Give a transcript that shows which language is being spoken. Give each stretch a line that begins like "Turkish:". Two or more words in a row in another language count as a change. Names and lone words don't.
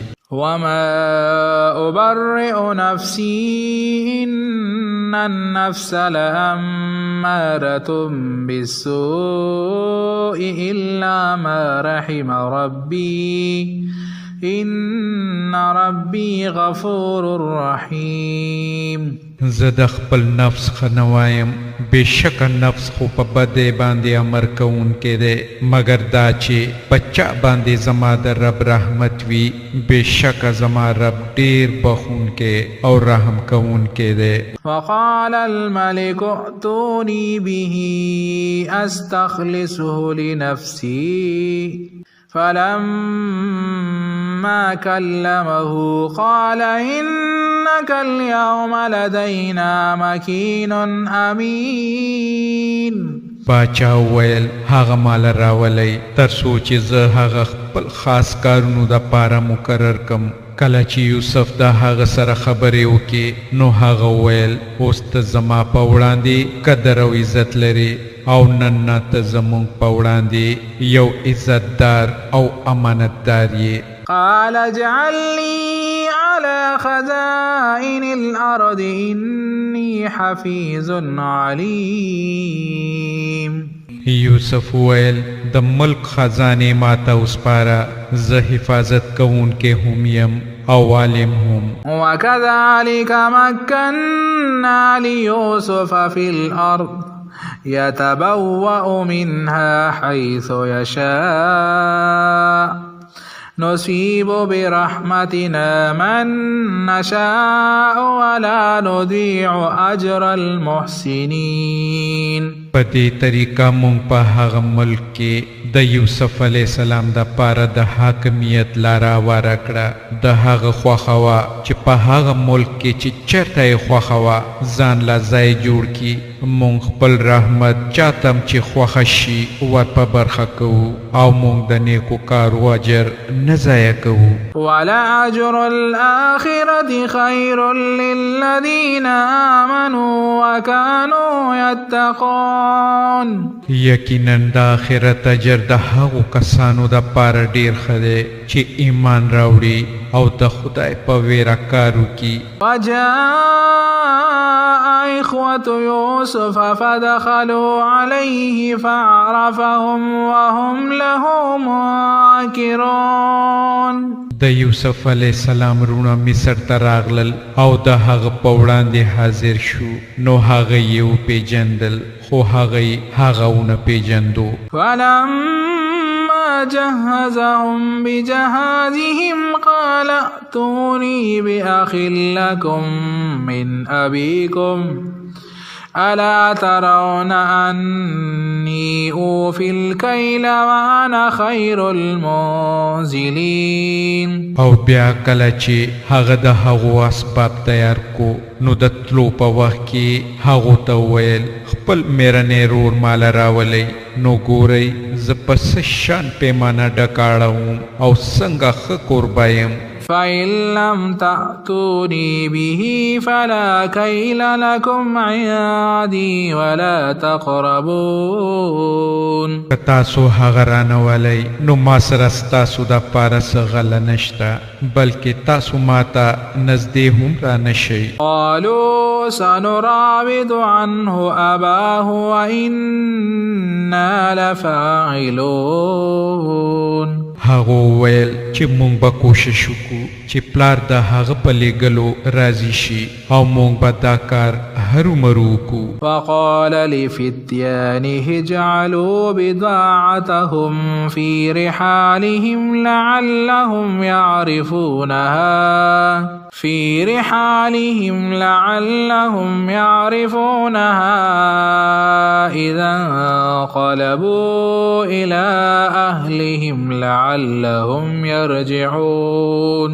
Arabic: وما أبرئ نفسي إن النفس لأمارة بالسوء إلا ما رحم ربي إن ربي غفور رحيم.
Pashto: زه د خپل نفس ښه نه وایم بېشکه نفس خو په بدۍ باندې امر کوونکی دی مګر دا چې په چا باندې زما د رب رحمت وي بېشکه زما رب ډېر بخښونکی او رحم کوونکی دی.
Arabic: وقال الملك ائتوني به أستخلصه لنفسي فلما كلمه قال إنك اليوم لدينا مكين أمين.
Pashto: باچا ویل هغه مال راولی تر څو چې زه هغه خپل خاص کارونو د پاره مقرر کم. کله چې یوسف د هغه سره خبرې وکړې نو هغه ویل اوس ته زما په وړاندې قدر او عزت لري او نن نه ته زمونږ په وړاندې یو عزتدار او امانتدار یې.
Arabic: قال اجعلني على خزائن الأرض إني حفيظ عليم.
Pashto: یوسف ویل د ملک خزانې ماته وسپاره زه حفاظت کوونکی هم یم او عالم هم.
Arabic: وكذلك مكنا ليوسف في الأرض يتبوأ منها حيث يشاء نصيب برحمتنا من نشاء ولا نضيع أجر المحسنين.
Pashto: په دې طریقه مونږ په هغه ملک کې د یوسف
Arabic: علیه السلام
Pashto: د پاره د حاکمیت لاره هواره کړه. د هغه خوښه وه چې په هغه ملک کې چې چېرته یې خوښه وه ځان له ځای جوړ کړي. مونږ خپل رحمت چاته چې خوښه شي ور په برخه کوو او مونږ د نیکو کارو اجر نه ضایع کوو.
Arabic: ولأجر الآخرة خير للذين آمنوا وكانوا يتقون.
Pashto: یقینا د آخرت اجر د هغو کسانو د پاره ډیر ښه دی چې ایمان راوړي او د خدای په ویره کار وکړي.
Arabic: وجاء إخوة يوسف فدخلوا عليه فعرفهم وهم له منكرون.
Pashto: د یوسف
Arabic: علیہ السلام
Pashto: رونه مصر ته راغلل او د هغه په وړاندې حاضر شو، نو هغه یې وپېژندل خو هغه ونه پېژندو.
Arabic: فلما جهزهم بجهازهم قال ائتوني بأخ لكم من أبيكم ألا ترون أني أوفي الكيل وأنا خير المنزلين.
Pashto: او بیا کله چې هغه د هغو اسباب تیار کو، نو د تلو په وخت کې هغو ته وویل خپل میرنی رور مال راولئ، نو ګورئ زه په څه شان پیمانه ډکاړه وم او څنګه ښه کوربه یم.
Arabic: فإن لم تأتوني به فلا كيل لكم عندي ولا تقربون.
Pashto: که تاسو هغه رانولئ نو ما سره ستاسو دپاره څه غله نشته، بلکې تاسو ماته نږدې هم رانشئ.
Arabic: قالوا سنراود عنه أباه وإنا لفاعلون.
Pashto: هغه وویل چې مونږ به کوشش وکړو چې پلار د هغه په لیږلو راضي شي او مونږ به دا کار هرومرو وکړو.
Arabic: وقال لفتيانه اجعلوا بضاعتهم في رحالهم لعلهم يعرفونها إذا انقلبوا إلى أهلهم لعلهم يرجعون.